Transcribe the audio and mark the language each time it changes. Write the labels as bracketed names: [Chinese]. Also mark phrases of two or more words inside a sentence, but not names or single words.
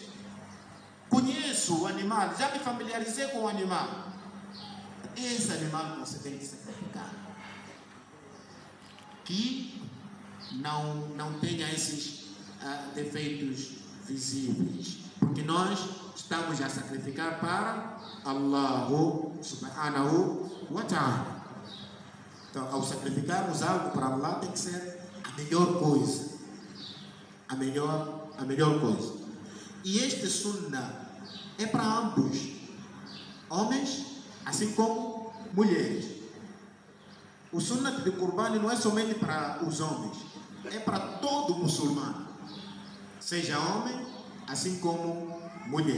[Portuguese] Conheço o animal, já me familiarizei com o animal. Esse animal que você tem que sacrificar. Que não tenha esses defeitos visíveis. Porque nós estamos a sacrificar para [Arabic] الله سبحانه وتعالى. [Portuguese] Então, ao sacrificarmos algo para Allah, tem que ser a melhor coisa. A melhor coisa. E este sunnah é para ambos, homens, assim como mulheres. O sunnah de Qurban não é somente para os homens, é para todo muçulmano, seja homem, assim como mulher.